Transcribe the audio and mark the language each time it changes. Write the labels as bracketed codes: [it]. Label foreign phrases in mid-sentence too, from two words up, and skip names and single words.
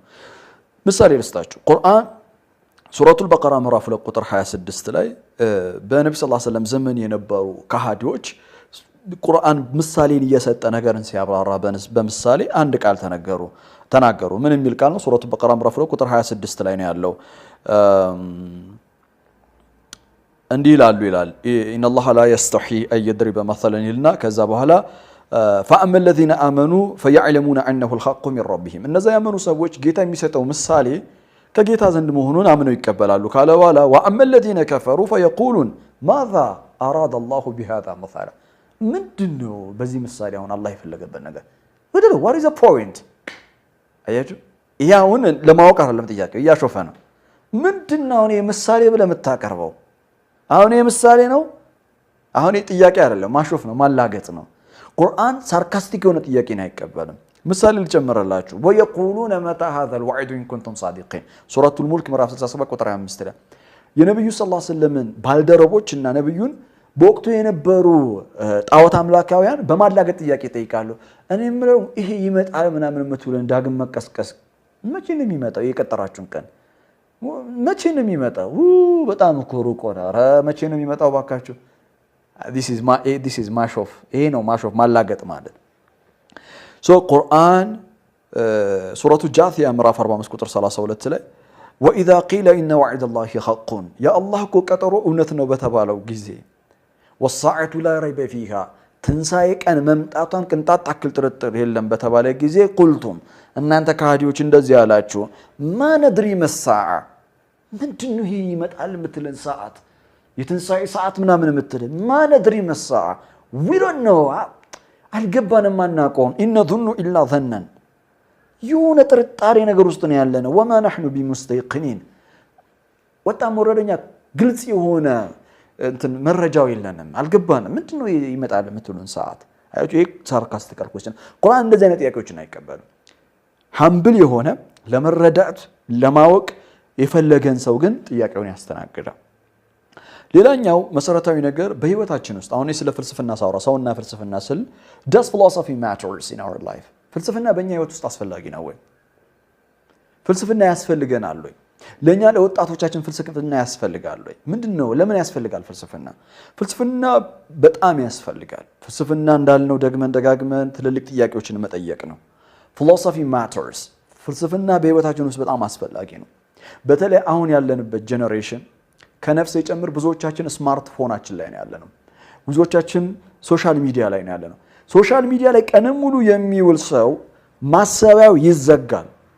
[am] ምሳሌ ልስጣችሁ። ቁርአን ሱረቱል በቀራ ምዕራፍ 2 ቁጥር 26 ላይ በነብዩ [ar] صلى الله عليه وسلم [am] ዘመን የነበሩ ከሃዲዎች ቁርአን ምሳሌን እየሰጠ ነገርን ሲያብራራ በምሳሌ አንድ ቃል ተናገሩ። ምን የሚል ቃል ነው? ሱረቱል በቀራ ምዕራፍ 2 ቁጥር 26 ላይ ነው ያለው። እንዲህ ይላል [ar] إن الله لا يستحيي أن يضرب مثلا [am] ይልና ከዛ በኋላ [ar] فأما الذين آمنوا فيعلمون أنه الحق من ربهم፣ [am] እነዛ ያመኑ ሰዎች ጌታ የሚሰጠው ምሳሌ ከጌታ ዘንድ መሆኑን አምነው ይቀበላሉ ካለ በኋላ [ar] وأما الذين كفروا فيقولون ماذا أراد الله بهذا مثلا [am] ምንድነው በዚህ ምሳሌ አሁን አላህ የፈለገበት ነገር ምንድነው [en] what is the [am] point አያችሁ ያውን ለማወቅ አይደለም ጥያቄው እያሾፈ ነው ምንድነው እኔ ምሳሌ ብለ መታቀርበው አሁን ምሳሌ ነው አሁን ጥያቄ አይደለም ማሾፍ ነው ማላገጥ ነው ቁርአን ሳርካስቲክ የሆነ ጥያቄን አይቀበልም ምሳሌ ልጨምርላችሁ [ar] ويقولون متى هذا الوعد ان كنتم صادقين [am] ሱረቱ ሙልክ ምዕራፍ 67 ቁጥር 5 ላይ የነብዩ [ar] صلى الله عليه وسلم [am] ባልደረቦችና ነብዩን በወቅቱ የነበሩ ጣዖት አምላካውያን በማላገጥ ጥያቄ ጠይቃሉ እኔ ምለው ይሄ ይመጣል ምናምን መትውለን ዳግም መቀስቀስ መቼ ነው የሚመጣው የቀጠራችሁን ቀን መቼ ነው የሚመጣው በጣም ኮሩቆ ኧረ መቼ ነው የሚመጣው ባካችሁ [en] this is [am] ማሾፍ ይሄ ነው ማሾፍ ማላገጥ ማለት so ቁርአን ሱረቱ ጃቲያ ምዕራፍ 45 ቁጥር 32 ላይ [ar] واذا قيل ان وعد الله حق يا الله [am] ቀጠሮ እውነት ነው በተባለው ጊዜ [ar] والساعه لا ريب [am] فيها ትንሳኤ ቀን መምጣቷን ቅንጣት አክል ጥርጥር የለም በተባለ ጊዜ ቁልቱም እናንተ ካህዲዎች እንደዚህ ያላችሁ [ar] ما ندري ما الساعة [am] ምንድነው ይሄ ይመጣል የምትለን ሰዓት የትንሳኤ ሰዓት ምናምን የምትለን [ar] ما ندري ما الساعة [en] we don't know [am] አልገባንም ማናቆም [ar] إن ظن إلا ظنا [am] የሆነ ጥርጣሬ ነገር ውስጥ ነው ያለነው وما [ar] نحن بمستيقنين [am] ወጣም ወረደኛ ግልጽ የሆነ እንትን መረጃው የለንም አልገባንም ምንድነው ይመጣል የምትሉን ሰዓት አያችሁ ይሄ [en] sarcastic question [am] ቁርአን እንደዚህ አይነት ጥያቄዎችን አይቀበልም humble የሆነ ለመረዳት ለማወቅ የፈለገን ሰው ግን ጥያቄውን ያስተናግዳል ሌላኛው መሰረታዊ ነገር በህይወታችን ውስጥ አሁን ስለ ፍልስፍና ሳውራ ሰውና ፍልስፍና ስል [en] does philosophy matters in our life [am] ፍልስፍና በእኛ ህይወት ውስጥ አስፈላጊ ነው ወይ ፍልስፍና ያስፈልገናል ወይ ለኛ ለወጣቶቻችን ፍልስፍና ያስፈልጋል ወይ ምንድነው ለምን ያስፈልጋል ፍልስፍና በጣም ያስፈልጋል ፍልስፍና እንዳልነው ደግመን ደጋግመን ትልልቅ ጥያቄዎችን መጠየቅ ነው [en] philosophy matters [am] ፍልስፍና በህይወታችን ውስጥ በጣም አስፈላጊ ነው በተለይ አሁን ያለንበት ጄነሬሽን ከነፍስ የጨምር ብዙዎቻችን ስማርትፎናችን ላይ ነው ያለነው ብዙዎቻችን [en] social media [am] ላይ ነው ያለነው [en] social media [am] ላይ ቀንም ሙሉ የሚውል ሰው ማሰቢያው ይዘጋል